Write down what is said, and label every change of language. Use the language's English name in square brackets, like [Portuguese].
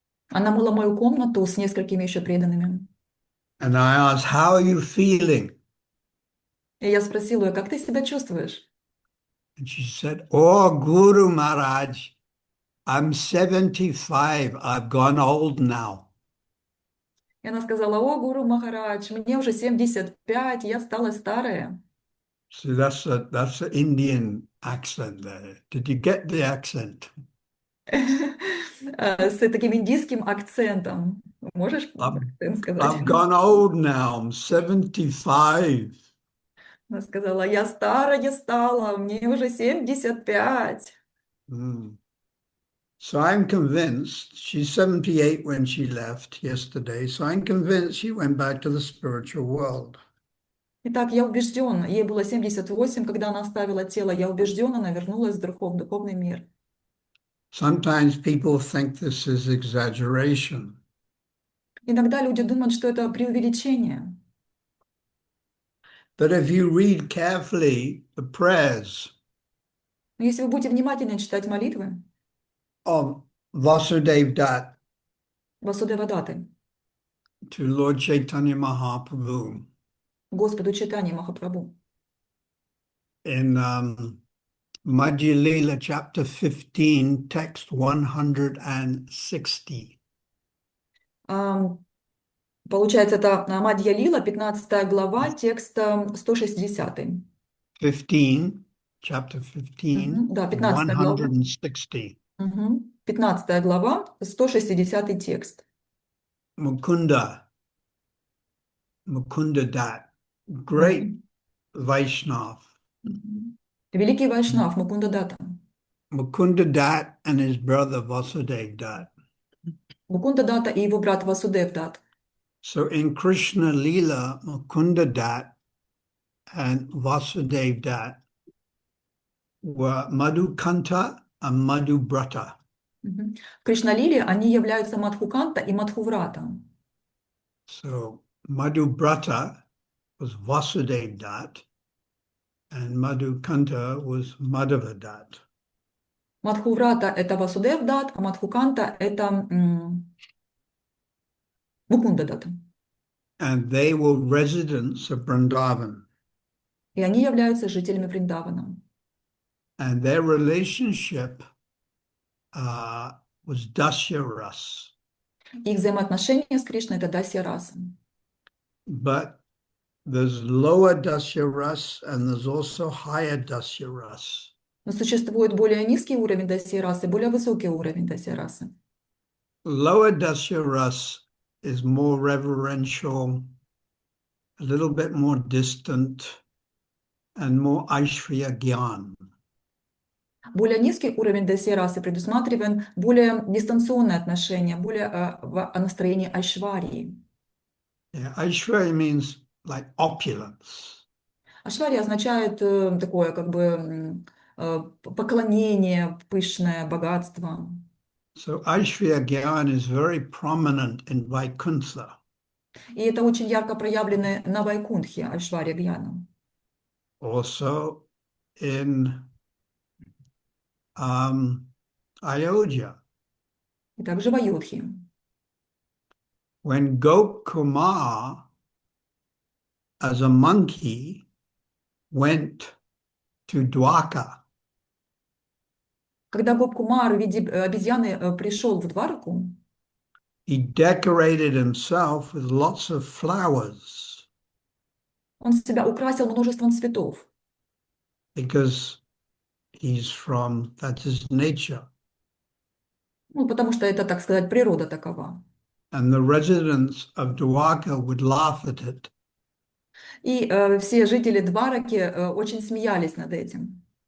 [Russian] она мыла мою комнату с несколькими еще преданными. [English] And I asked, "How are you feeling?" [Russian] И я спросила ее, как ты себя чувствуешь? [English] And she said, "Oh, Guru Maharaj, I'm 75. I've gone old now." [Russian] И она сказала, о, Гуру Махарадж, мне уже 75, я стала старая. [English] So that's an Indian accent there. Did you get the accent? [Russian] С таким индийским акцентом. Можешь акцент сказать? [English] I've gone old now. I'm 75. [Russian] Она сказала, я старая стала, мне уже 75. Mm. [English] So I'm convinced she's 78 when she left yesterday. So I'm convinced she went back to the spiritual world. [Russian] Итак, я убеждена, ей было 78, когда она оставила тело, я убеждена, она вернулась в духовный мир. [English] Sometimes people think this is exaggeration. [Russian] Иногда люди думают, что это преувеличение. [English] But if you read carefully the prayers [Russian] Но если вы будете внимательно читать молитвы [English] of Vasudev Dat [Russian] Васудева Даты, [English] to Lord Chaitanya Mahaprabhu [Russian] Господу Чайтанье Махапрабху, [English] in Madhya Lila chapter 15, text 160. [Russian] Получается, это Мадья Лила, 15 глава, текст 160. [English] 15, chapter 15, [Russian] Да, 15 глава. [English] 160. [Russian] 15 глава, 160 текст. [English] Mukunda Dat, great Vaishnav. [Russian] Великий Вайшнав Мукунда Дата. [English] Mukunda Dat and his brother Vasudev Dat. [Russian] Мукунда Дата и его брат Васудев Дат. [English] So in Krishna Lila, Mukunda Dat and Vasudev Dat were Madhukanta and Madhubrata. [Russian] В Кришналиле они являются Мадхуканта и Мадхуврата. [English] So Madhubrata was Vasudev Dat and Madhukanta was Madhava Dat. [Russian] Мадхуврата это Васудев Дат, а Мадхуканта это Мукунда Дата. [English] And they were residents of Vrindavan. [Russian] И они являются жителями Вриндавана. [English] and their relationship was dasya ras. [Russian] Их взаимоотношения с Кришной — это дасья раса. [English] But there's lower dasya ras and there's also higher dasya ras. [Russian] Но существует более низкий уровень дасья расы и более высокий уровень дасья расы. [English] Lower dasya ras is more reverential, a little bit more distant, and more aishvarya gyan. [Russian] Более низкий уровень дасья расы предусматривает более дистанционное отношение, более в настроении айшварии. [English] Yeah, aishvarya means like opulence. [Russian] Айшвария означает такое как бы поклонение, пышное, богатство. [English] So aishvarya gyan is very prominent in Vaikuntha. [Russian] И это очень ярко проявлено на Вайкунтхе, Айшвария Гьяна. [English] Also in Ayodhya. [Russian] И также в Айодхе. [English] When Gopkumar, as a monkey, went to Dwaka, [Russian] Когда Гоп-Кумар в виде обезьяны пришел в Двараку, [English] he decorated himself with lots of flowers [Russian] он себя украсил множеством цветов, [English] because that's his nature. [Russian] ну, потому что это, так сказать, природа такова. [English] And the residents of Dwaka would laugh at it. [Russian] И все жители Двараки очень смеялись над этим.